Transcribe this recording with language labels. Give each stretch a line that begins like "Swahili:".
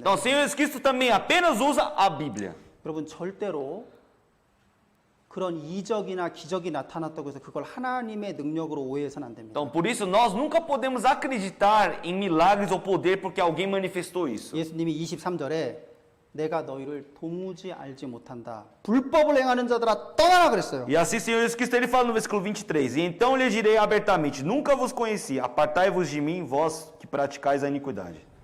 Portuguese: Então, o Senhor Jesus Cristo também apenas usa a Bíblia.
Korean: 여러분 절대로 그런 이적이나 기적이 나타났다고 해서 그걸 하나님의 능력으로 오해해서는 안 됩니다.
Portuguese: Então, por isso, nós nunca podemos acreditar em milagres ou poder porque alguém manifestou isso.
Korean: 예수님이 23절에 내가 너희를 도무지 알지 못한다. 불법을 행하는 자들아 떠나라 그랬어요.
Portuguese: E assim o Senhor Jesus Cristo ele fala no versículo 23, e então lhe direi abertamente, nunca vos conheci, apartai-vos de mim, vós que praticais a iniquidade.